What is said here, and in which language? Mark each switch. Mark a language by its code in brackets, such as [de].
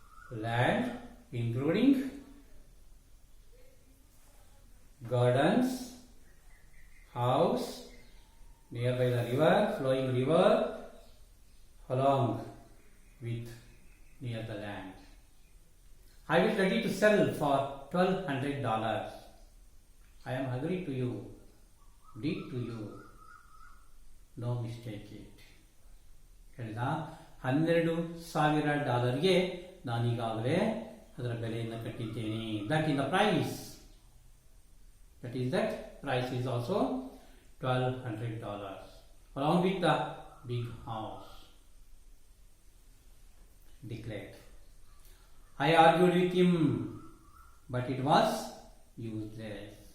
[en] Land including gardens, house nearby the river, flowing river, along with near the land. I will ready to sell for $1,200. I am agreed to you, deed to you, no mistake it. [kn] ಹೇಳಿದ $12,000 ನಾನೀಗಾಗಲೇ ಅದರ ಬೆಲೆಯನ್ನು ಕಟ್ಟಿದ್ದೇನೆ. [en] That is the price. That price is also $1,200 along with the big house. Declared. I argued with him, but it was useless.